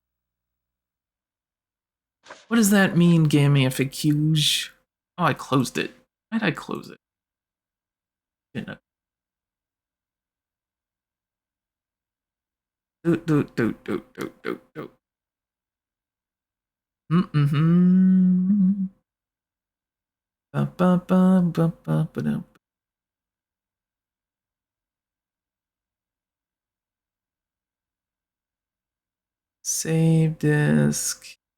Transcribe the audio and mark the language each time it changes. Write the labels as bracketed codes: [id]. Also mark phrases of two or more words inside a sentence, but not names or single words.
[en] What does that mean, Gamificuge? Oh, I closed it. Why did I close it? Didn't I? Do. Mm-hmm. Ba-ba-ba-ba-ba-ba-dum. Save disk.